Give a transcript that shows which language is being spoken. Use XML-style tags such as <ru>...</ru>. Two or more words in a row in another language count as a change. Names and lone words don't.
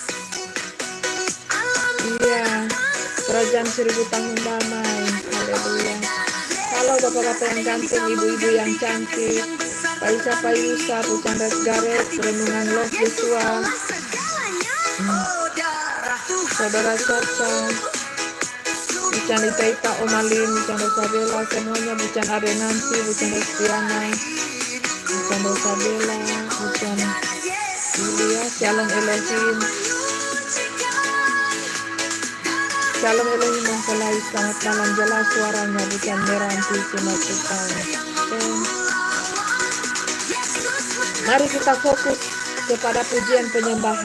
<id>Iya, kerajaan 1000 tahun damai. Haleluya. Halo bapak-bapak yang ganteng, ibu-ibu yang cantik, Pak Isa, Pak Yusa, Bu Chandra Garet, Renungan Love Yesua, Saudara Caca, Bu Chandra Taita, Omalin, Bu Chandra Sabela, semuanya, Bu Chandra Arenansi, Bu Chandra Stiana, Bu Chandra Sabela, Bu Chandra Julia,</id> <he>שלום אלוהים. שלום אלוהים</he> <id>mempelai, selamat malam, jelas suaranya, bukan meranti cuma kita. Mari kita fokus kepada pujian penyembahan.</id>